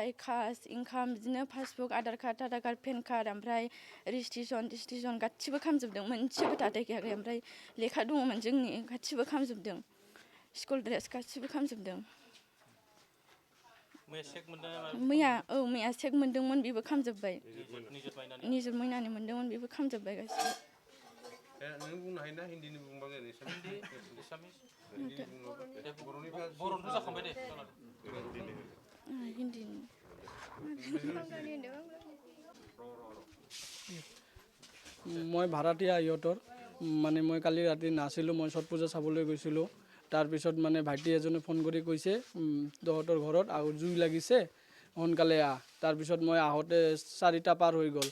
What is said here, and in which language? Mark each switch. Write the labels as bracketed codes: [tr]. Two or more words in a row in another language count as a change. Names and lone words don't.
[brx] कास्ट इनकाम बिदिनो पासबुक आधार कार्ड पेन कार्ड ओमफ्राय रेजिस्ट्रेसन गासिबो खामजोबदों मोनसेबो थाथायखायाखै ओमफ्राय लेखा दङमोन जोंनि गासिबो खामजोबदों [en] school dress [brx] गासिबो खामजोबदों मैया चेक मोनदोंमोन बेबो खामजोब्बाय निजुर मैनानि मोनदोंमोन बेबो खामजोब्बाय गासिबो नों बुंनो हायोना हिन्दीनि बुंबाङो एसामिस बर'नि जाखांबाय दे हिन्दीनि [as] মই ভাড়াতীয়া ইহঁতৰ মানে মই কালি ৰাতি নাছিলোঁ মই ছট পূজা চাবলৈ গৈছিলোঁ তাৰপিছত মানে ভাইটি এজনে ফোন কৰি কৈছে তহঁতৰ ঘৰত আৰু জুই লাগিছে সোনকালে আহ তাৰপিছত মই আহোঁতে 4টা পাৰ হৈ গ'ল